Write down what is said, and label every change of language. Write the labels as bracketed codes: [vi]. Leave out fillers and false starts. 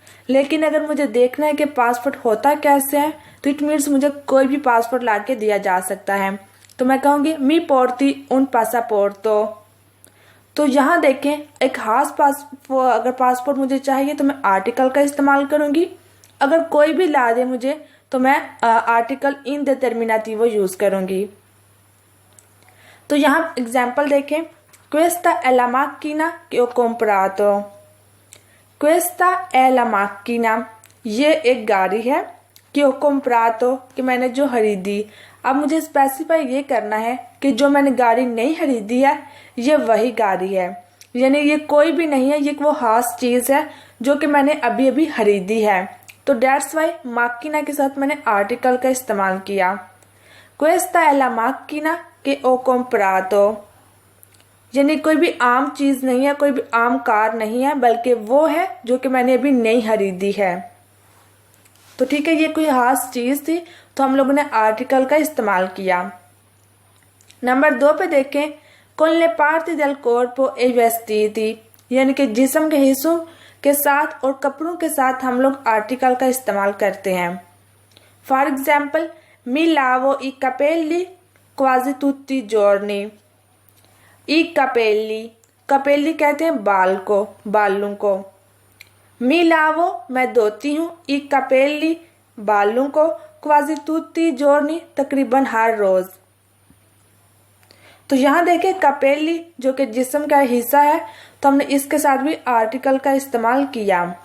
[hi] लेकिन अगर मुझे देखना है कि पासपोर्ट होता कैसे है तो [en] it means [hi] मुझे कोई भी पासपोर्ट ला के दिया जा सकता है, तो मैं कहूंगी [it] मी पोर्टी उन पासापोर्टो। [hi] तो यहाँ देखें एक खास अगर पासपोर्ट मुझे चाहिए तो मैं आर्टिकल का इस्तेमाल करूंगी। अगर कोई भी ला दे मुझे तो मैं आर्टिकल इन डिटर्मिनेटिवो यूज करूंगी। तो यहाँ एग्जाम्पल देखें, [it] questa è la macchina che ho comprato। questa è la macchina, [hi] ये एक गाड़ी है, कि [it] ho comprato, [hi] कि मैंने जो खरीदी। अब मुझे स्पेसिफाई ये करना है कि जो मैंने गाड़ी नहीं खरीदी है ये वही गाड़ी है, यानी ये कोई भी नहीं है, ये वो खास चीज है जो कि मैंने अभी अभी खरीदी है। तो डेट्स वाई माकिना के साथ मैंने आर्टिकल का इस्तेमाल किया। [it] questa è la macchina che ho comprato, [hi] यानी कोई भी आम चीज नहीं है, कोई भी आम कार नहीं है, बल्कि वो है जो कि मैंने अभी नहीं खरीदी है। तो ठीक है, ये कोई खास चीज थी तो हम लोगों ने आर्टिकल का इस्तेमाल किया। नंबर 2 पे देखें, [it] con le parti del corpo e vestiti, [hi] यानी कि जिस्म के हिस्सों के साथ और कपड़ों के साथ हम लोग आर्टिकल का इस्तेमाल करते हैं। [en] for example, [it] mi lavo i capelli quasi tutti i giorni। i capelli, [hi] capelli कहते हैं बाल को, बालों को। [it] mi lavo [hi] मैं धोती हूँ, [it] i capelli [hi] बालों को, [it] quasi tutti i giorni [hi] तकरीबन हर रोज। तो यहाँ देखें कपेली जो कि जिस्म का हिस्सा है, तो हमने इसके साथ भी आर्टिकल का इस्तेमाल किया।